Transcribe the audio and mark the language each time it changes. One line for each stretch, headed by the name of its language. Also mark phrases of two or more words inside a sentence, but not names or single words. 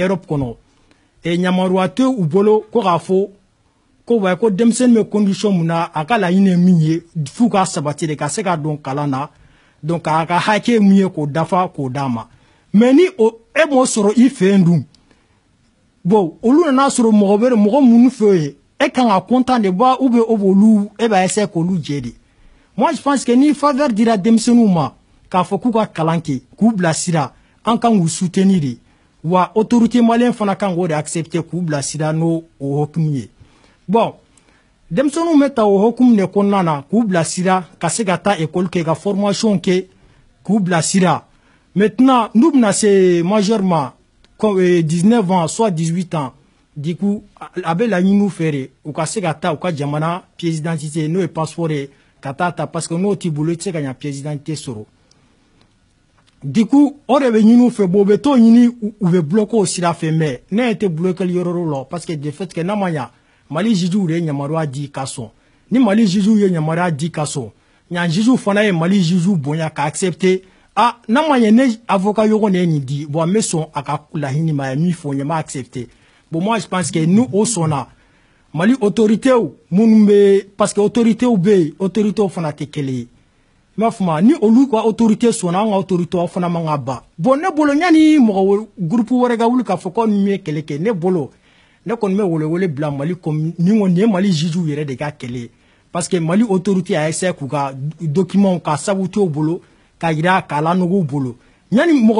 Bambara: Europe kɔnɔ yamaruya tɛ u bolo ko k'a fɔ ko ko denmisɛnnin bɛ condition mun na a ka laɲini ye min ye f'u ka sabati de ka se ka don kalan na donc a ka hakɛ ye mun ye k'o dafa k'o d'a ma mais ni e m'o sɔrɔ i fɛ yen dun bon olu nana sɔrɔ mɔgɔ minnu fɛ yen e kan ka content de ba
French: ou bien
Bambara: o b'olu e b'a essayer k'olu jɛ de
French: moi je pense que
Bambara: ni faveur dira denmisɛnninw ma k'a fɔ k'u ka kalan kɛ k'u bilasira an kan k'u soutenir de wa autorité malien fana kan k'o de accepter k'u bilasira n'o hokumu ye bon denmisɛnninw bɛ ta o hokumu de kɔnɔna na k'u bilasira ka se ka taa école kɛ ka formation kɛ k'u bilasira maintenant n'u bɛna se majeur ma 19 ans soit 18 ans
French: du coup
Bambara: a bɛ laɲini u fɛ de u ka se ka taa u ka jamana
French: pièce d'identité
Bambara: n'o ye passeport ye ka taa ta
French: parce que
Bambara: n'o t'i bolo i tɛ se ka ɲɛ
French: pièce d'identité
Bambara: sɔrɔ
French: du coup
Bambara: o de bɛ ɲini u fɛ bon u bɛ t'o ɲini u bɛ bloquer o sira fɛ mais ne yɛrɛ tɛ bloquer yɔrɔ la
French: parce que de fait que
Bambara: n'a ma ɲa Mali juges de ye yamaruya di ka sɔn ni Mali juges ye yamaruya di ka sɔn ɲan juges fana ye Mali juges bonya ka accepter n'a ma ɲɛ ne avocat ɲɔgɔn de ye nin di bon n bɛ sɔn a ka laɲini ma a ye min fɔ n ye n b'a accepter bon
French: moi je pense que
Bambara: ni o sɔnna Mali autorités minnu bɛ
French: parce que
Bambara: autorités bɛ yen autorités fana tɛ kelen ye i m'a faamu ni olu ka autorité sɔnna an ka autorités fana man ka ban bon ne bolo yanni mɔgɔ groupe wɛrɛ ka wuli k'a fɔ ko nin ye kɛlɛ kɛ ne bolo ne kɔni bɛ wele bila Mali comme ni ŋɔni ye Mali juge yɛrɛ de ka kɛlɛ
French: parce que
Bambara: Mali autorité
French: a essayé
Bambara: k'u ka document ka sabu to bolo ka yira k'a lanɔgɔw bolo yani mɔgɔ